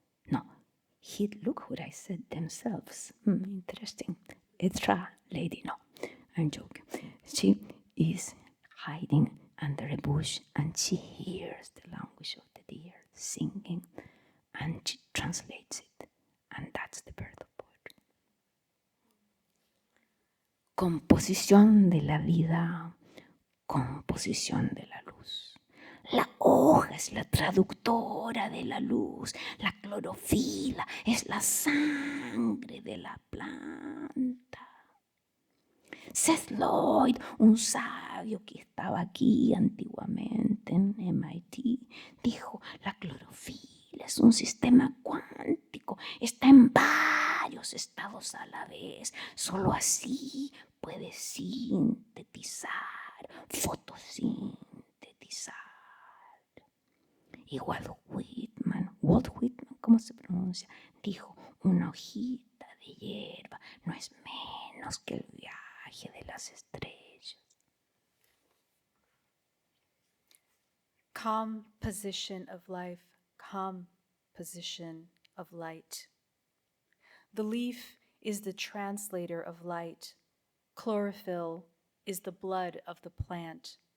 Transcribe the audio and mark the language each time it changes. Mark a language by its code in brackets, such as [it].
[en] No, look what I said, themselves. Interesting. Etra lady, no, I'm joking. She is hiding under a bush and she hears the language of the deer singing and she translates it. And that's the birth of poetry. [es] Composición de la vida, composición de la luz. La hoja es la traductora de la luz. La clorofila es la sangre de la planta. Seth Lloyd, un sabio que estaba aquí antiguamente en MIT, dijo, la clorofila es un sistema cuántico, está en varios estados a la vez. Solo así puede sintetizar, fotosintetizar. Y Walt Whitman, ¿cómo se pronuncia? Dijo, una hojita de hierba no es menos que el viaje de las estrellas. [en] Composition of life, composition of light. The leaf is the translator of light. Chlorophyll is the blood of the plant.